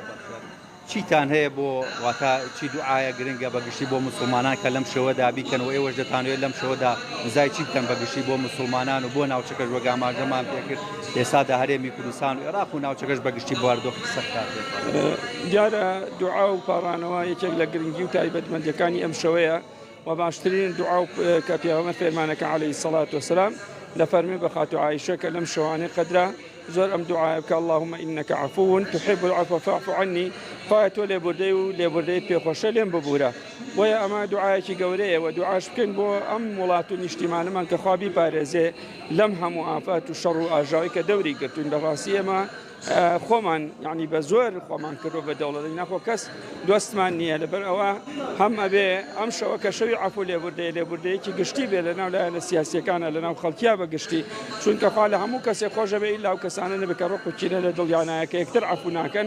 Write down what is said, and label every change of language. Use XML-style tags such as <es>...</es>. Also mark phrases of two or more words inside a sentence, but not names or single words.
<ckb>چیتان هەیە بۆ واتە چی دوعاە گرنگە بەگشتی بۆ مسلمانان کە لەم شەوەدا بیکەنەوە ئێوەش دەتانوێت لەم شەوەدا نزای چیتان بەگشتی بۆ مسلمانان و بۆ ناوچەکەش وەک ئاماژەمان پێکرد ئێستادا هەرێمی کوردستان و عێراق و ناوچەکەش بەگشتی بۆ هەردووخ سەختات. دیارە دوعا و پاڕانەوە یەکێک لە گرنگی و تایبەتمەندیەکانی ئەم شەوەیە و باشترین دوعا کە پێغەمبەر فێرمانەکە</ckb> <ar>عەلەیهی سەڵات وسەلام</ar> <ckb>لە فەرمی بە خاتو عایشە کە لەم شەوانەی قەدرە زۆر ئەم دوعایە بکە</ckb> <ar>اللهم إنك عفو تحب العفو فاعف عني</ar> <ckb>خوایە تۆ لێبوردەی و لێبوردەی پێخۆشە لێم ببوورە. بۆیە ئەمە دوعایەکی گەورەیە و دوعاش بکەین بۆ ئەم وڵات و نیشتیمانەمان کە خوا بیپارێزێ لەم هەموو ئافات و شەڕ و ئاژاوی کە دەوری گرتوون بەڕاستی ئێمە خۆمان یعنی بە زۆر خۆمان کردو بە دەوڵەتی ناخۆ کەس دۆستمان نییە لەبەر ئەوە هەم ئەبێ ئەم شەوە کە شەوی عەفو لێبوردەیەکی گشتی بێ لەناو لایەنە سیاسیەکانە لەناو خەڵکیا بە گشتی چونکە خوا لە هەموو کەسێک خۆشە بێ ئیلا و کەسانە نەبێ ڕۆک و چینە لە دڵیانایە کە یەکتر عەفو ناکەن.</ckb>